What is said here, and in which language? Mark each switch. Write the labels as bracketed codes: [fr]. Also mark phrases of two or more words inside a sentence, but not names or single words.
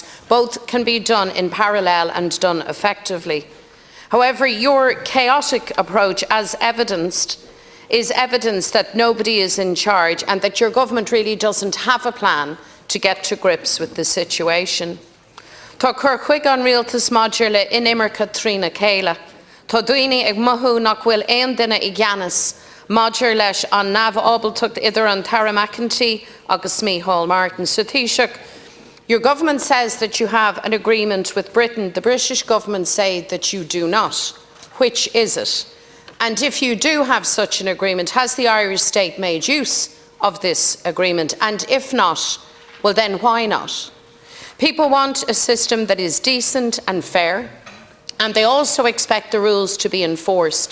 [en] Both can be done in parallel and done effectively. However, your chaotic approach, as evidenced, is evidence that nobody is in charge and that your government really doesn't have a plan to get to grips with the situation. [ga] Tá chuig an rialtas maidir le inimirce trína céile. Tá daoine ag mothú nach bhfuil aon duine I gceannas maidir leis an neamh-ábalteacht idir an Tara McEntee agus Micheál Martin. [en] So Taoiseach, your government says that you have an agreement with Britain. The British government say that you do not. Which is it? And if you do have such an agreement, has the Irish state made use of this agreement? And if not, well then why not? People want a system that is decent and fair, and they also expect the rules to be enforced.